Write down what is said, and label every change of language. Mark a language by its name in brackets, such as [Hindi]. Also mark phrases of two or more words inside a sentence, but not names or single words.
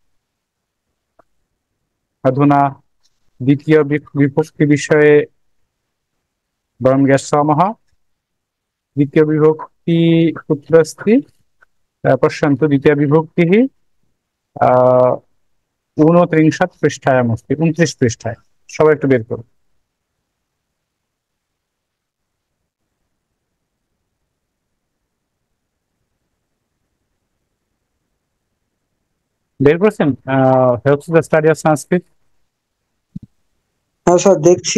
[Sanskrit] अधुना द्वितीयविभक्तिविषये वयं गच्छामः। द्वितीयविभक्ति कुत्र अस्ति? पश्यन्तु, द्वितीयविभक्तिः 29 पृष्ठायाम् अस्ति, 29 पृष्ठाय। [Bangla] সবাই একটু বের করুন। বের করছেন? [English] helps the study of Sanskrit. [Bangla] হ্যাঁ স্যার, দেখছি।